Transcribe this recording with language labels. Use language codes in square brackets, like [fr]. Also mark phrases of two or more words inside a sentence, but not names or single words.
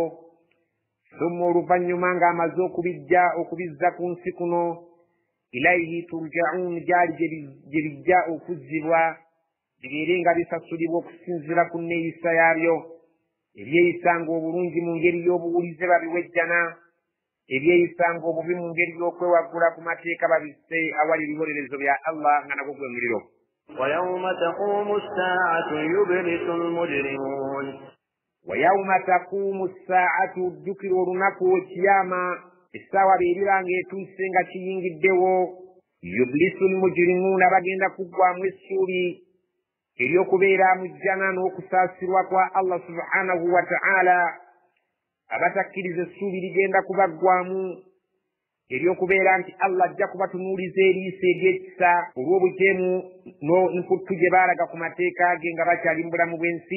[lg] thumma oluvannyuma ng'amaze okubizza ku nsi kuno, [ar] إليه ترجعون, [lg] gyali gye bijja okuzzibwa bibeere nga bisasulibwa okusinziira ku nneeyisa yaabyo, ebyeyisanga obulungi mu ngeri y'obuwulize babiwejjana, ebyeyisanga obubi mu ngeri y'okwewaggula ku mateeka babisse awali ebibonerezo bya Allah nga nagwo gwe muliro. [ar] ويوم تقوم الساعة يبلس المجرمون. ويوم تقوم الساعة, [lg] ddukira olunaku ekiyama essaawa beerira ng'etuuse nga kiyingiddewo. [ar] يبلس المجرمون, [lg] bagenda kuggwamu essuubi ery'okubeera mu jjana n'okusaasirwa kwa [ar] الله سبحانه وتعالى. [lg] abatakkiriza essuubi ligenda kubaggwamu ery'okubeera nti Allah ajja kubatunuuliza eriiso ery'ekisa olw'obujeemu n'emputtu gye baalaga ku mateeka ge nga bakyali mu bulamu bw'ensi.